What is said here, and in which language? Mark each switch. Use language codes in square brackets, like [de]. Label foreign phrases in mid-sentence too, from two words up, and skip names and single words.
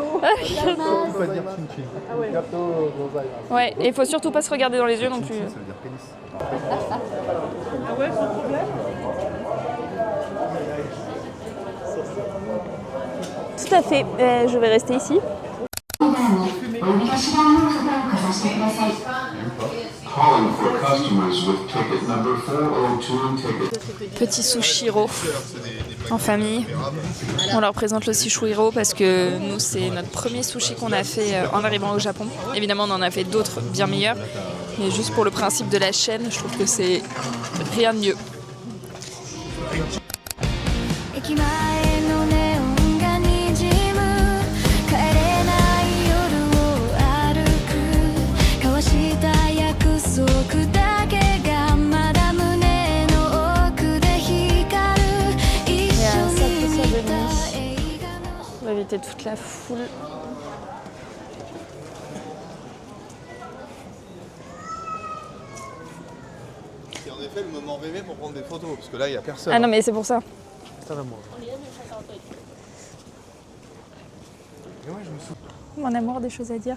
[fr] On va dire chin chin. Ah ouais. [ja] Gato gozaimasu. [fr] Ouais, et il faut surtout pas se regarder dans les yeux non plus. Ça veut dire pénis. Ah ouais, sans problème. Tout à fait, je vais rester ici. [en] Calling for customers with ticket number 402 ticket. [fr] Petit Sushiro en famille. On leur présente le Sushiro parce que nous, c'est notre premier sushi qu'on a fait en arrivant au Japon. Évidemment, on en a fait d'autres bien meilleurs. Mais juste pour le principe de la chaîne, je trouve que c'est rien de mieux. [ja] 駅前のネオンがにじむ帰れない夜を歩く交わした約束だけがまだ胸の奥で光る一緒に見た映画の [fr] On va éviter toute la foule. C'est en effet le moment rêvé pour prendre des photos, parce que là il n'y a personne. Ah non mais c'est pour ça. Mon amour, des choses à dire.